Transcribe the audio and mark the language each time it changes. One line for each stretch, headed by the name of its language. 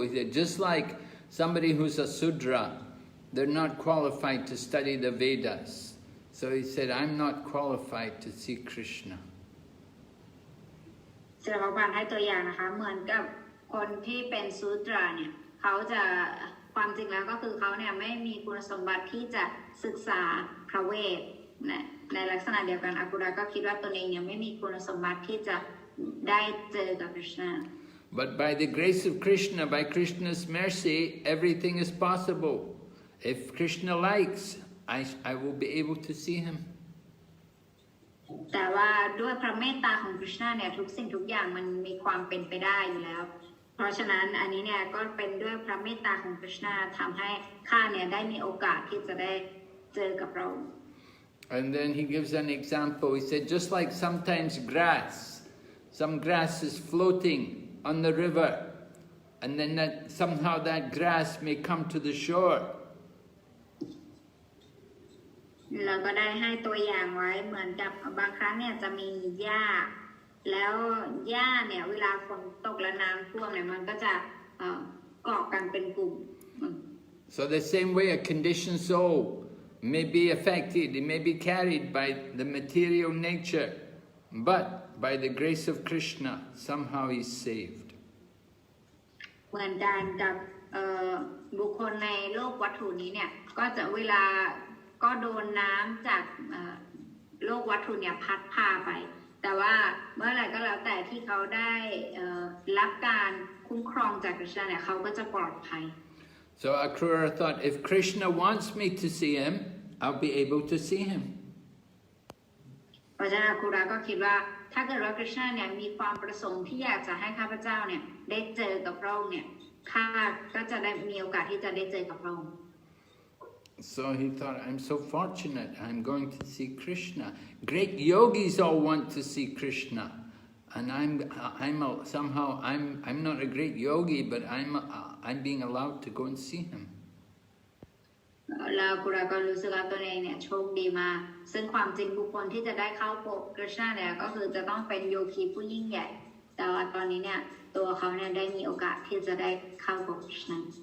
English: He said, just like somebody who's a Sudra, they're not qualified to study the Vedas. So he said, I'm not qualified to see Krishna.
Thai: เสด็จพระบาทให้ตัวอย่างนะคะเหมือนกับคนที่เป็นซูตราเนี่ยเขาจะความจริงแล้วก็คือเขาเนี่ยไม่มีคุณสมบัติที่จะศึกษาพระเวทในลักษณะเดียวกันอากุระก็คิดว่าตนเองเนี่ยไม่มีคุณสมบัติที่จะได้เจอกับคริชนา
English: But by the grace of Krishna, by Krishna's mercy, everything is possible. If Krishna likes, I will be able to see him.
Thai: แต่ว่าด้วยพระเมตตาของคริชนาเนี่ยทุกสิ่งทุกอย่างมันมีความเป็นไปได้อยู่แล้วเพราะฉะนั้นอันนี้เนี่ยก็เป็นด้วยพระเมตตาของคริชนาทำให้ข้าเนี่ยได้มีโอกาสที่จะได้เจอกับเรา
English: And then he gives an example. He said, just like sometimes some grass is floating on the river, and then somehow that grass may come to the shore.
Thai: เราก็ได้ให้ตัวอย่างไว้เหมือนกับบางครั้งเนี่ยจะมีหญ้าแล้วหญ้าเนี่ยเวลาฝนตกและน้ำท่วมเนี่ยมันก็จะเกาะกันเป็นกลุ่ม
English: So the same way a conditioned soul may be affected, it may be carried by the material nature, but by the grace of Krishna, somehow he's saved.
Thai: เหมือนกันกับบุคคลในโลกวัตถุนี้เนี่ยก็จะเวลาก็โดนน้ำจากโลกวัตถุเนี่ยพัดพาไปแต่ว่าเมื่อไหร่ก็แล้วแต่ที่เขาได้รับการคุ้มครองจากคริชนาเนี่ยเขาก็จะปลอดภัย
English: So Akrura thought, if Krishna wants me to see him, I'll be able to see him.
Thai: เพราะฉะนั้นอาคูระก็คิดว่าถ้าเกิดว่าคริชนาเนี่ยมีความประสงค์ที่อยากจะให้ข้าพเจ้าเนี่ยได้เจอกับพระองค์เนี่ยข้าก็จะได้มีโอกาสที่จะได้เจอกับพระองค์
English: So he thought, I'm so fortunate, I'm going to see Krishna. Great yogis all want to see Krishna. and somehow I'm not a great yogi, but I'm being allowed to go and see him.
Thai: แล้วกุราก็รู้สึกว่าตัวเองเนี่ยโชคดีมากซึ่งความจริงบุคคลที่จะได้เข้าพบกฤษณะเนี่ยก็คือจะต้องเป็นโยคีผู้ยิ่งใหญ่แต่ว่าตอนนี้เนี่ยตัวเขาเนี่ยได้มีโอกาสที่จะได้เข้าพบกฤษณะ